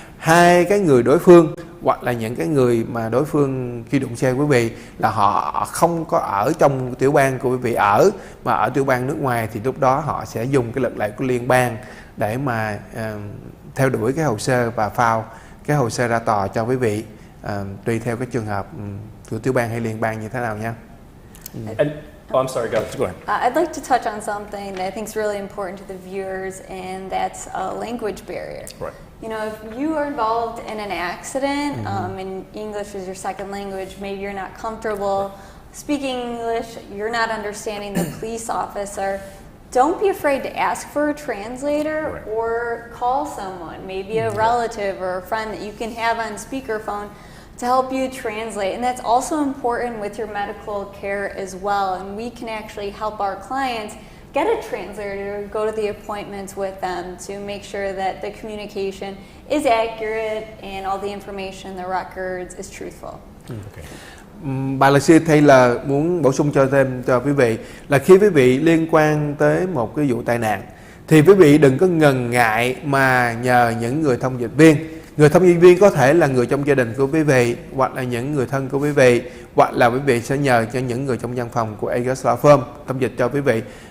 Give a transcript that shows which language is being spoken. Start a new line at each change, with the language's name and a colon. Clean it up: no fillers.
Vietnamese: hai cái người đối phương hoặc là những cái người mà đối phương khi đụng xe quý vị là họ không có ở trong tiểu bang của quý vị ở, mà ở tiểu bang nước ngoài, thì lúc đó họ sẽ dùng cái luật lệ của liên bang để mà theo đuổi cái hồ sơ và file cái hồ sơ ra tòa cho quý vị, tùy theo cái trường hợp của tiểu bang hay liên bang như thế nào nha.
English: I'm sorry, go ahead. I'd like to touch on something that I think is really important to the viewers, and that's a language barrier. Right. You know, if you are involved in an accident and English is your second language, maybe you're not comfortable speaking English, you're not understanding the police officer, don't be afraid to ask for a translator Right. or call someone, maybe a relative or a friend that you can have on speakerphone to help you translate. And that's also important with your medical care as well. And we can actually help our clients get a translator, go to the appointments with them to make sure that the communication is accurate and all the information, the records is truthful. Okay.
Vietnamese: Bà luật sư Taylor muốn bổ sung cho thêm cho quý vị là khi quý vị liên quan tới một cái vụ tai nạn thì quý vị đừng có ngần ngại mà nhờ những người thông dịch viên. Người thông dịch viên có thể là người trong gia đình của quý vị, hoặc là những người thân của quý vị, hoặc là quý vị sẽ nhờ cho những người trong văn phòng của Agruss Law Firm thông dịch cho quý vị.